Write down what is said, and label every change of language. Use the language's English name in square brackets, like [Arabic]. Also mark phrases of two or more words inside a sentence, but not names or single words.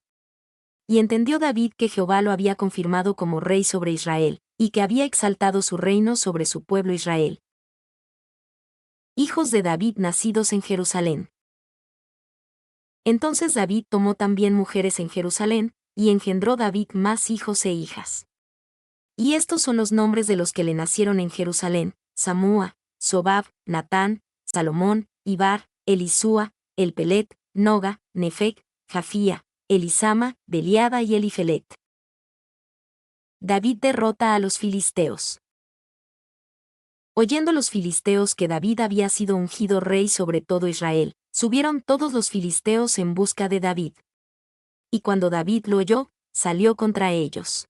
[Spanish] Y entendió David que Jehová lo había confirmado como rey sobre Israel, y que había exaltado su reino sobre su pueblo Israel. Hijos de David nacidos en Jerusalén. Entonces David tomó también mujeres en Jerusalén, y engendró David más hijos e hijas. Y estos son los nombres de los que le nacieron en Jerusalén: Samúa, Sobab, Natán, Salomón, Ibar, Elisúa, Elpelet, Noga, Nefec, Jafía, Elisama, Beliada y Elifelet. David derrota a los filisteos. Oyendo los filisteos que David había sido ungido rey sobre todo Israel, subieron todos los filisteos en busca de David. Y cuando David lo oyó, salió contra ellos.